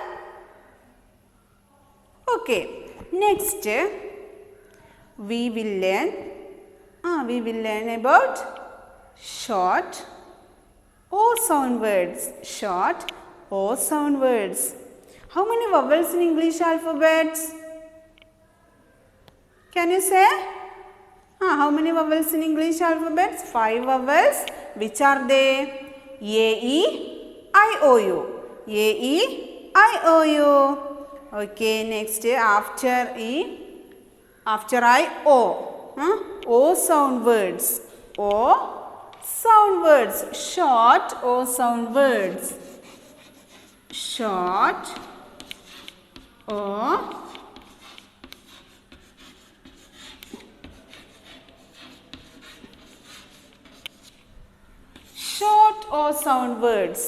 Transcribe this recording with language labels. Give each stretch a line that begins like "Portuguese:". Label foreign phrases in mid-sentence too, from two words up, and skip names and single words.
English: Okay, next we will learn about short O sound words. Short O sound words. How many vowels in English alphabets? Can you say? How many vowels in English alphabets? 5 vowels. Which are they? A, E, I, O, U. A, E, I, O, U. Okay, next after E, after I, O. O sound words. O sound words. Short O sound words. Short O short O sound words.